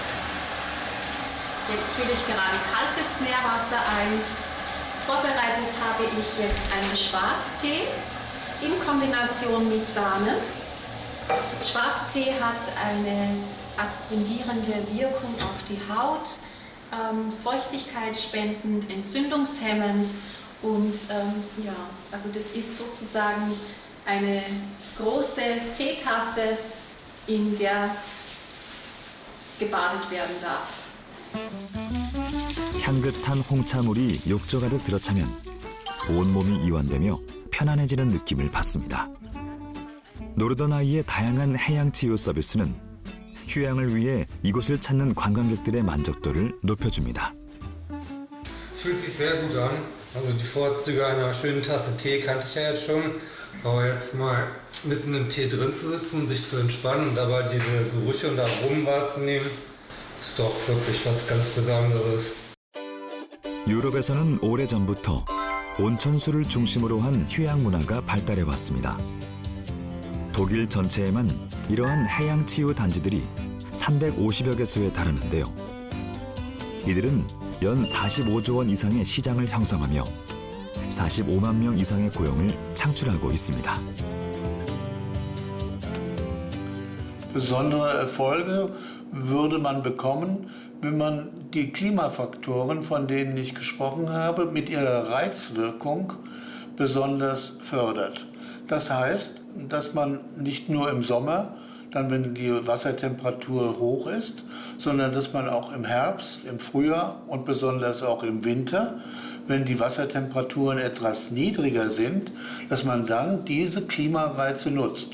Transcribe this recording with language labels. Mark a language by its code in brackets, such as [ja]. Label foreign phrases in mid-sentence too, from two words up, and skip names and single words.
[de] Jetzt fülle ich gerade kaltes Meerwasser ein. Vorbereitet habe ich jetzt einen Schwarztee in Kombination mit Sahne. Schwarztee hat eine astringierende Wirkung auf die Haut, feuchtigkeitsspendend, entzündungshemmend und ja, also das ist sozusagen eine große Teetasse, in der gebadet werden darf. [ko] 향긋한 홍차물이 욕조 가득 들어차면 온몸이 이완되며 편안해지는 느낌을 받습니다. 노르더나이의 다양한 해양 치유 서비스는 휴양을 위해 이곳을 찾는 관광객들의 만족도를 높여줍니다. [de] Es fühlt sich sehr gut an. Also die Vorzüge einer schönen Tasse Tee kannte ich ja jetzt schon. Aber jetzt mal mitten im Tee drin zu sitzen, sich zu entspannen und dabei diese Gerüche und Aromen wahrzunehmen, ist doch wirklich was ganz Besonderes. [ko] 유럽에서는 오래전부터 온천수를 중심으로 한 휴양 문화가 발달해 왔습니다. 독일 전체에만 이러한 해양 치유 단지들이 350여 개소에 달하는데요. 이들은 연 45조 원 이상의 시장을 형성하며 45만 명 이상의 고용을 창출하고 있습니다. [de] Besondere Erfolge würde man bekommen, wenn man die Klimafaktoren, von denen ich gesprochen habe, mit ihrer Reizwirkung besonders fördert. Das heißt, dass man nicht nur im Sommer, dann wenn die Wassertemperatur hoch ist, sondern dass man auch im Herbst, im Frühjahr und besonders auch im Winter, wenn die Wassertemperaturen etwas niedriger sind, dass man dann diese Klimareize nutzt.